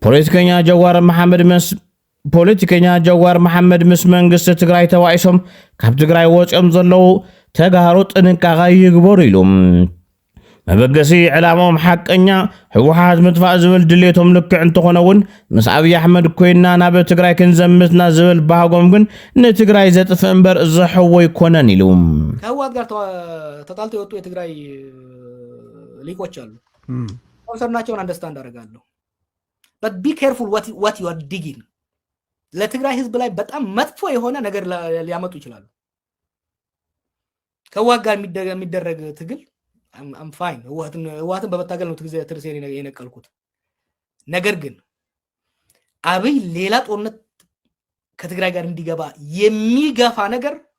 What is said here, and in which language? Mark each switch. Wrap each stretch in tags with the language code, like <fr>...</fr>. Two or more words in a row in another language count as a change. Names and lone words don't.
<ti>ፖለቲከኛ ጀዋር መሐመድ ምስ መንግስቲ ትግራይ ተዋኢሶም ካብ ትግራይ ወፂኦም ዘለው ተጋሩ ጥንቃቐ ይግበሩ ኢሎም መበገሲ ዕላማኦም ሓቀኛ ሕወሓት ምጥፋእ ዝብል ድሌቶም ልክዕ እንተኾነውን ምስ ኣብይ ኣሕመድ ኮይና ናብ ትግራይ ክንዘምትና ዝብል ባህጎም ግን ንትግራይ ዘጥፍእ እምበር ዘሕዎ ይኮነን ኢሉ</ti> <am>ከህወሓት ጋር ተጣልተው የወጡ የትግራይ ሊቆች አሉ ኮንሰርናቸውን አንደርስታንድ አደርጋለሁ</am> <en>but be careful what you are digging</en> <am>ለትግራይ ህዝብ ላይ በጣም መጥፎ የሆነ ነገር ሊያመጡ ይችላሉ ከህወሓት ጋር የሚደረግ ትግል</am> <en>I'm fine</en> <am>ህወሓትን በመታገል ነው ትርሴን የነቀልኩት ነገር ግን አብይ ሌላ ጦርነት ከትግራይ ጋር እንዲገባ የሚገፋ ነገር</am>